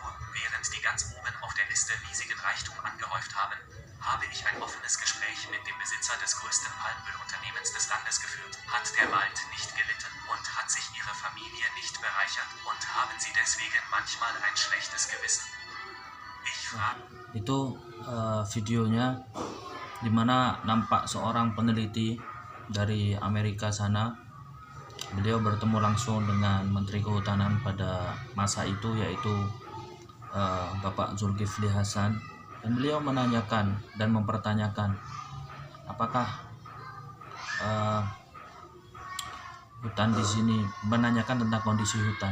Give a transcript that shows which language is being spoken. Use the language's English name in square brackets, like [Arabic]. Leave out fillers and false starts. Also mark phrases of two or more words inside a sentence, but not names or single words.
[German] Während die ganz oben auf der Liste riesigen Reichtum angehäuft haben, habe ich ein offenes Gespräch mit dem Besitzer des größten Palmölunternehmens des Landes geführt. Hat der Wald nicht gelitten und hat sich ihre Familie nicht bereichert und haben sie deswegen manchmal ein schlechtes Gewissen? Ich frage. [Indonesian] Itu videonya dimana nampak seorang peneliti dari Amerika sana. Beliau bertemu langsung dengan Menteri Kehutanan pada masa itu, yaitu Bapak Zulkifli Hasan, dan beliau menanyakan dan mempertanyakan apakah hutan di sini, menanyakan tentang kondisi hutan.